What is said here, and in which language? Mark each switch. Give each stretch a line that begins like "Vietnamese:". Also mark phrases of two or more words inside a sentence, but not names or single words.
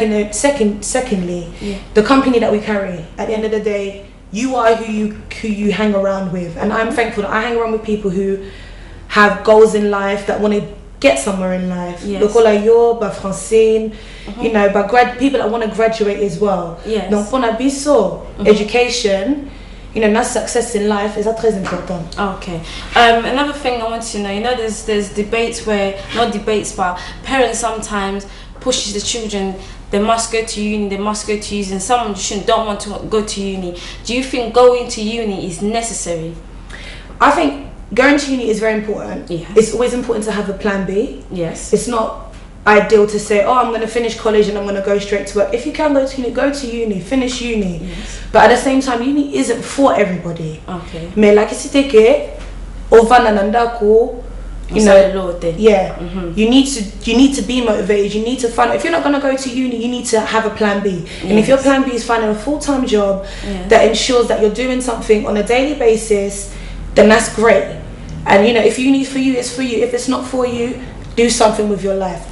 English: Secondly, the company that we carry. At the end of the day, you are who you hang around with, and I'm thankful that I hang around with people who have goals in life, that want to get somewhere in life. Yes. Francine, you know, but people that want to graduate as well. Yes.
French: Donc pour
Lingala: na biso,
English: education, you know, not success in life is
French: très important.
English: Okay. Another thing I want to know, you know, there's debates where, not debates, but parents sometimes pushes the children, they must go to uni, and some don't want to go to uni. Do you think going to uni is necessary? I think going to uni is very important. Yeah. It's always important to have a plan B. Yes. It's not ideal to say, oh, I'm going to finish college and I'm going to go straight to work. If you can go to uni, finish uni. Yes. But at the same time, uni isn't for everybody. Okay.
Lingala: Mais like si teke ovanananda ko,
English: you know, yeah. You need to be motivated. You need to find. If you're not going to go to uni, you need to have a plan B. Yes. And if your plan B is finding a full-time job that ensures that you're doing something on a daily basis, then that's great. And you know, if uni is for you, it's for you. If it's not for you, do something with your life.